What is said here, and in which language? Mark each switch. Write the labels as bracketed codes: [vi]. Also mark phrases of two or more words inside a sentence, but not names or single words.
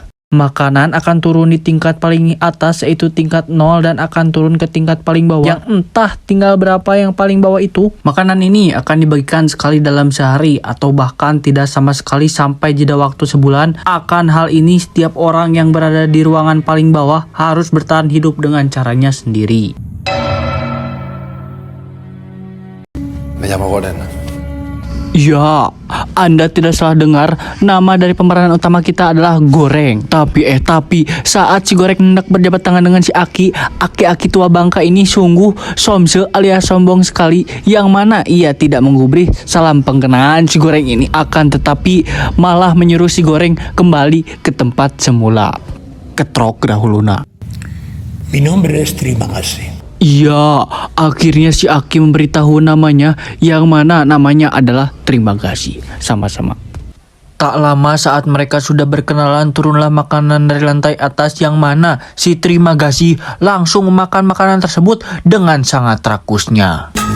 [id] Makanan akan turun di tingkat paling atas yaitu tingkat 0 dan akan turun ke tingkat paling bawah yang entah tinggal berapa yang paling bawah itu. Makanan ini akan dibagikan sekali dalam sehari atau bahkan tidak sama sekali sampai jeda waktu sebulan. Akan hal ini setiap orang yang berada di ruangan paling bawah harus bertahan hidup dengan caranya sendiri. [es] Me llamo Goren. [id] Ya, Anda tidak salah dengar. Nama dari pemeran utama kita adalah Goreng. Tapi saat si Goreng hendak berjabat tangan dengan si Aki tua bangka ini sungguh somse alias sombong sekali, yang mana ia tidak menggubris salam pengenaan si Goreng ini, akan tetapi malah menyuruh si Goreng kembali ke tempat semula. Ketrok dahuluna. [es] Mi nombre es Trimagasi. [id] Iya, akhirnya si Aki memberitahu namanya, yang mana namanya adalah Terima Kasih. Sama-sama. Tak lama saat mereka sudah berkenalan, turunlah makanan dari lantai atas, yang mana si Terima Kasih langsung memakan makanan tersebut dengan sangat rakusnya.